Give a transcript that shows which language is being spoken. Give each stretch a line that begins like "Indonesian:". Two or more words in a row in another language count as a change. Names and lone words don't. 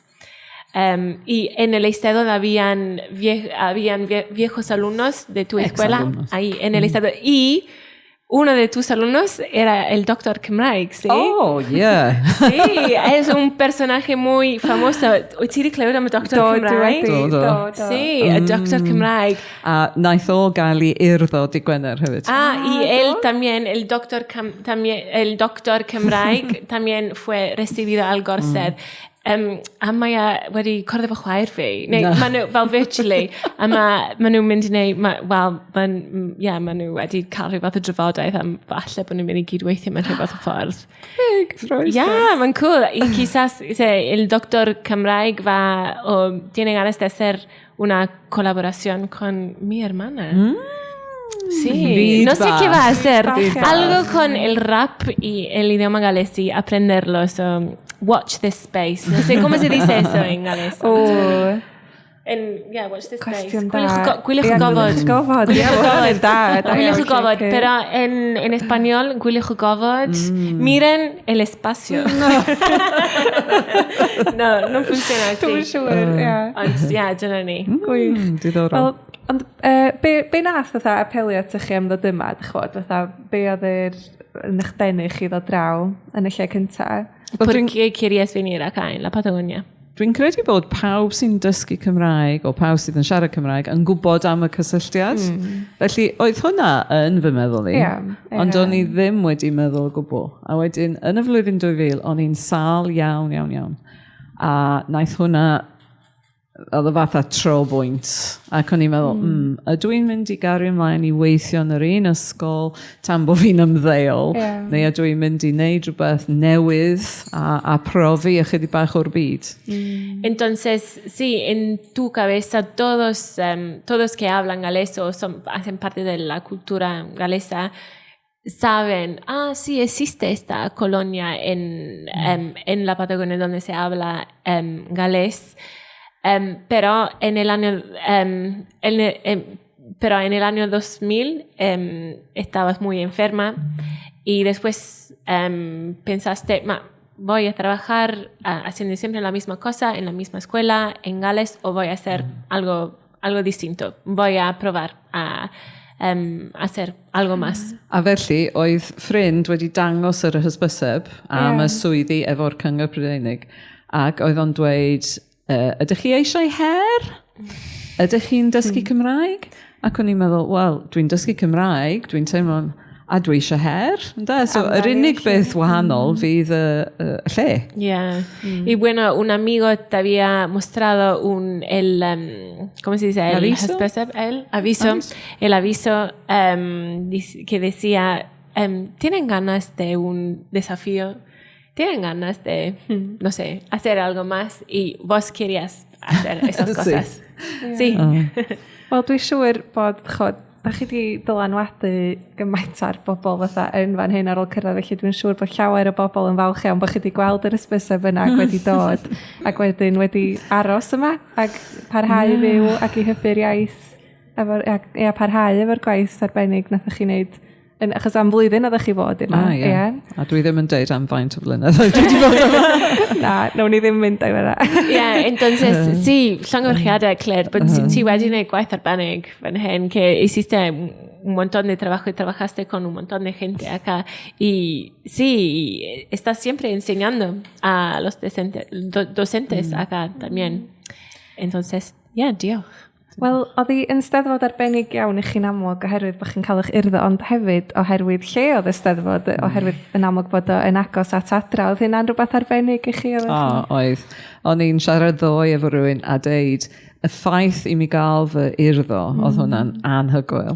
Spanish: Y en el estado habían viejos alumnos de tu escuela ahí en el estado y uno de tus alumnos era el Dr. Cymraeg, ¿sí?
English: Oh, yeah.
Spanish: Sí, es un personaje muy famoso.
Welsh: Wyt ti 'di clywed am y Dr. Cymraeg? Do.
Spanish: Sí, el Dr. Cymraeg.
Welsh: A naeth o gael i urddo di Gwener hefyd.
Spanish: Y él también, el Dr. Cymraeg, también fue recibido al Gorsedd.
Welsh: A mae wedi cwrdd efo chwaer fi. Neu, maen nhw, fel virtually, a maen nhw'n mynd i wneud, maen nhw wedi cael rhyw fath o drafodaeth am falle bod nhw'n mynd i gydweithio mewn rhyw fath o ffordd. Mae'n cool.
Spanish: Y quizás el Dr. Cymraeg tiene ganas de hacer una colaboración con mi hermana. Sí, no sé qué va a hacer. Algo con el rap y el idioma galés y aprenderlo.
English: Watch this space.
Spanish: No sé cómo se dice eso en galés.
English: Watch this space.
Welsh: Gwyliwch y gofod. Gwyliwch y gofod.
Spanish: Pero en español,
Welsh: gwyliwch y gofod.
Spanish: Miren el espacio. No funciona así.
Welsh: Dwi'n siŵr, ie. Ond, dyna ni. Diddorol. Ond be nath fatha apelio at chi am ddod yma, chwod, fatha, be oedd yn eich denu chi ddod draw yn y lle cyntaf?
Spanish: ¿Por qué querías venir acá en la Patagonia?
Welsh: Dwi'n credu bod pawb sy'n dysgu Cymraeg o pawb sydd yn siarad Cymraeg yn gwybod am y cysylltiad. Felly, oedd hwnna yn fy meddwl i. Ond o'n i ddim wedi meddwl o gwbl. A wedyn, yn y flwyddyn 2000, o'n i'n sal iawn. A naeth hwnna oedd y fatha tro bwynt. Ac o'n i'n meddwl, ydw i'n mynd i gario ymlaen i weithio yn yr un ysgol tan bod fi'n ymddeol, neu ydw i'n mynd i wneud rhywbeth newydd a profi ychydig bach o'r byd.
Spanish: Entonces, sí, en tu cabeza todos que hablan galés o hacen parte de la cultura galesa saben, sí, existe esta colonia en la Patagonia donde se habla galés. Pero en el año 2000 estabas muy enferma y después pensaste, voy a trabajar haciendo siempre la misma cosa en la misma escuela en Gales o voy a hacer algo distinto. Voy a probar a hacer algo más.
Welsh: A felly, oedd ffrind wedi dangos yr hysbyseb am y swyddi efo'r Cyngor Prydeinig ac oedd o'n dweud, ydych chi eisiau her? Ydych chi'n dysgu Cymraeg? Ac o'n i'n meddwl, wel, dwi'n dysgu Cymraeg, dwi'n teimlo, a dwi eisiau her? So, yr unig beth wahanol fydd y lle.
Spanish: Y bueno, un amigo te había mostrado ¿cómo se dice? El aviso que decía, ¿tienen ganas de un desafío? ¿Tienen ganas de, no sé, hacer algo más? Y vos querías hacer esas cosas. Sí.
Welsh: Wel, dwi'n siŵr bod, da chi wedi dylanwadu gymaint ar bobl fatha yn fan hyn ar ôl cyrraedd, felly dwi'n siŵr bod llawer o bobl yn falch iawn bod chi wedi gweld yr ysbyseb yna ac wedi dod ac wedyn wedi aros yma ac parhau fyw ac i hybu'r iaith parhau efo'r gwaith arbennig nathoch chi wneud achos am flwyddyn oeddech chi fod yma. A dwi ddim yn deud am faint o flynyddoedd dwi wedi bod yma. Nawn ni ddim mynd o'i fyna.
Spanish: Entonces, sí,
Welsh: llongyfarchiadau, Claire, but ti wedi gwneud gwaith arbennig fan hyn,
Spanish: que hiciste un montón de trabajo y trabajaste con un montón de gente acá. Y sí, estás siempre enseñando a los docentes acá también. Entonces,
Welsh: diolch. Wel, oedd hi yn steddfod arbennig iawn i chi'n amlwg oherwydd bod chi'n cael eich urddo, ond hefyd oherwydd lle oedd y steddfod, oherwydd yn amlwg bod yn agos at adra. Oedd hynna'n rhywbeth arbennig i chi? Oedd. O'n i'n siarad ddoe efo rhywun a deud, y ffaith i mi gael fy urddo, oedd hwnna'n anhygoel.